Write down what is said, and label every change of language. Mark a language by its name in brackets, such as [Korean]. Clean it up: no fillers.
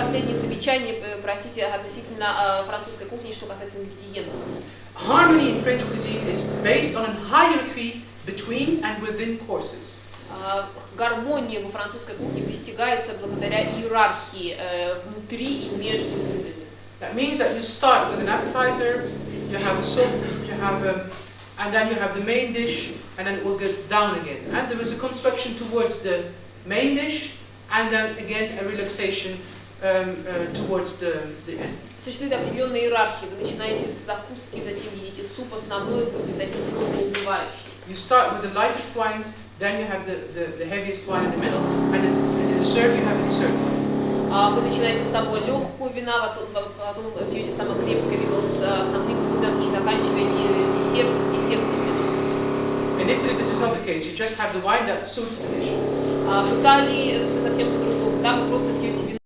[Russian] Последнее замечание, простите, относительно французской кухни, что касается ингредиентов. [English] Harmony in French cuisine is based on a hierarchy between and within courses. [Russian] Гармония во французской кухне достигается благодаря иерархии внутри и между блюдами. [English] That means that you start with an appetizer, you have a soup, and then you have the main dish, and then it will get down again. And there is a construction towards the main dish, and then again a relaxation towards the end. [Russian] Существует определенная иерархия. Вы начинаете с закуски, затем едите суп, основное блюдо, затем снова убывающий. [English] You start with the lightest wines, then you have the heaviest wine in the middle, and in the dessert you have the dessert. [Russian] Вы начинаете с самого легкого вина, потом пьете самое крепкое вино с основным блюдом и заканчиваете десертным вином. [English] In Italy this is not the case. You just have the wine that suits the dish. [Russian] В Италии все совсем по-другому. Там вы просто пьете вино,